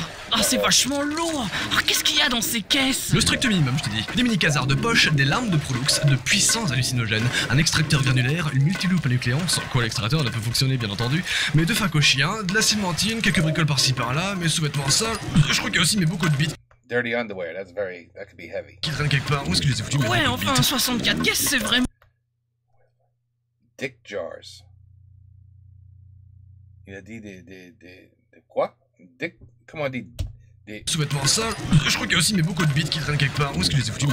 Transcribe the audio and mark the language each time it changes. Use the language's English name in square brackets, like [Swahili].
[French] Ah, c'est vachement lourd. Ah, qu'est-ce qu'il y a dans ces caisses? Le strict minimum, je te dis. Des mini-casards de poche, des larmes de Prolux, de puissants hallucinogènes, un extracteur granulaire, une multiloupe à nucléon, sans quoi l'extracteur ne peut fonctionner bien entendu, mes 2 phacochiens, de la cimentine, quelques bricoles par-ci par-là, mes sous-vêtements sales, je crois qu'il y a aussi mes beaucoup de bits. [English] Dirty underwear, that could be heavy. [French] Qui traînent quelque part, où est-ce que je les ai foutus? Ouais, enfin, 64 caisses, c'est vraiment... [English] Dick jars. [French] Il a dit des quoi? Dick... Comment on dit? Des... Sous-vêtements sales, je crois qu'il y a aussi mes beaucoup de bits qui traînent quelque part, où est-ce que je les ai foutus?